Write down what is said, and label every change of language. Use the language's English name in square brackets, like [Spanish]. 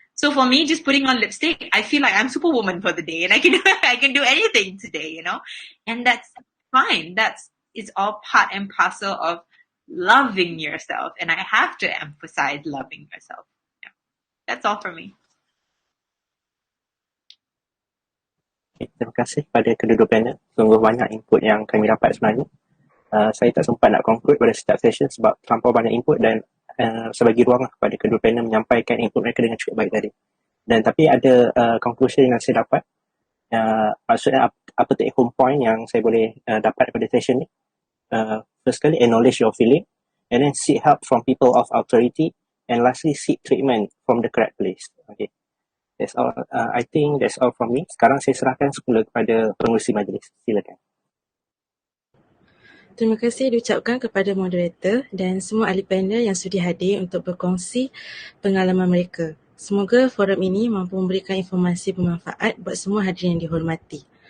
[English] So for me, just putting on lipstick, I feel like I'm Superwoman for the day, and I can do anything today, and that's fine. That's it's all part and parcel of loving yourself. And I have to emphasize loving yourself. Yeah. That's all for me. [Malay] Terima kasih kepada kedua-dua panel. Sungguh banyak input yang kami dapat sebenarnya. Saya tak sempat nak conclude pada setiap session sebab terlampau banyak input dan sebagi ruang kepada kedua panel menyampaikan input mereka dengan cukup baik tadi. Dan tapi ada conclusion yang saya dapat. Maksudnya apa take home point yang saya boleh dapat pada session ni. [English] First kali, acknowledge your feeling, and then seek help from people of authority, and lastly seek treatment from the correct place. Okay. That's all. I think that's all from me. [Malay] Sekarang saya serahkan semula kepada pengurusi majlis. Silakan. Terima kasih diucapkan kepada moderator dan semua ahli panel yang sudi hadir untuk berkongsi pengalaman mereka. Semoga forum ini mampu memberikan informasi bermanfaat buat semua hadirin yang dihormati.